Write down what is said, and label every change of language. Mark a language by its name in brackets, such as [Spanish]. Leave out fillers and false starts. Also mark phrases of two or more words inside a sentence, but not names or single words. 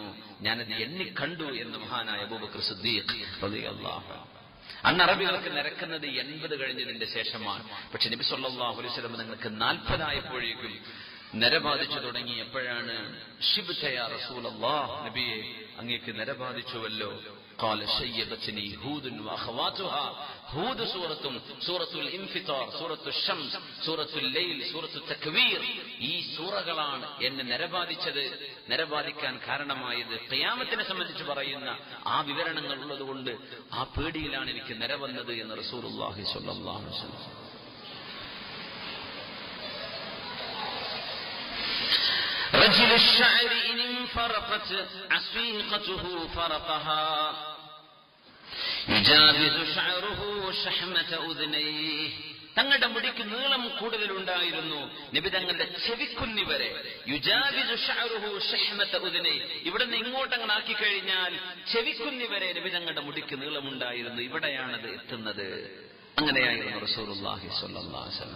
[Malayalam] ഞാനത് എണ്ണി കണ്ടു എന്ന് മഹാനായ അബൂബക്കർ സിദ്ദീഖ് [Arabic] رضي الله عنه. [Malayalam] അന്ന് അറബികൾക്ക് നിരക്കുന്നത് 80 കഴിഞ്ഞതിന്റെ ശേഷമാണ്. പക്ഷെ നബി [Arabic] صلى الله عليه وسلم [Malayalam] നിങ്ങൾക്ക് 40 ആയപ്പോഴേക്കും നരബാധിച്ചു തുടങ്ങി. എപ്പോഴാണ് [Arabic] شبت يا رسول الله, [Malayalam] നബിയെ അങ്ങേക്ക് നരബാധിച്ചുവല്ലോ. [Arabic] قال شيبتني هود واخواتها. [Malayalam] ഹൂദ് സൂറത്തും സൂറത്തുൽ ഇൻഫിതാർ, സൂറത്തുൽ ശംസ്, സൂറത്തുൽ ലൈൽ, സൂറത്തുൽ തക്വീർ, ഈ സൂറകളാണ് എന്നെ നരബാധിച്ചത്, നരബാധിക്കാൻ കാരണമായത്. ഖിയാമത്തിനെ സംബന്ധിച്ച് പറയുന്ന ആ വിവരണങ്ങൾ ഉള്ളതുകൊണ്ട് ആ പേടിയിലാണ് എനിക്ക് നര വന്നത് എന്ന് [Arabic] رسول الله صلى الله عليه وسلم. رجل الشعر إن انفرقت عصيقته فرقها يجاوز شعره شحمة أذنيه. [Malayalam] തങ്ങളുടെ മുടിക്ക് നീളം കൂടുതലുണ്ടായിരുന്നു. നബി തങ്ങളുടെ ചെവിക്കുന്നി വരെ. [Arabic] يجاوز شعره شحمة أذني, [Malayalam] ഇവിടെ നിന്ന് ഇങ്ങോട്ടങ്ങനെ ആക്കി കഴിഞ്ഞാൽ ചെവിക്കുന്നി വരെ നബി തങ്ങളുടെ മുടിക്ക് നീളമുണ്ടായിരുന്നു. ഇവിടെയാണത് എത്തുന്നത്. അങ്ങനെയായിരുന്നു [Arabic] رسول الله صلى الله عليه وسلم.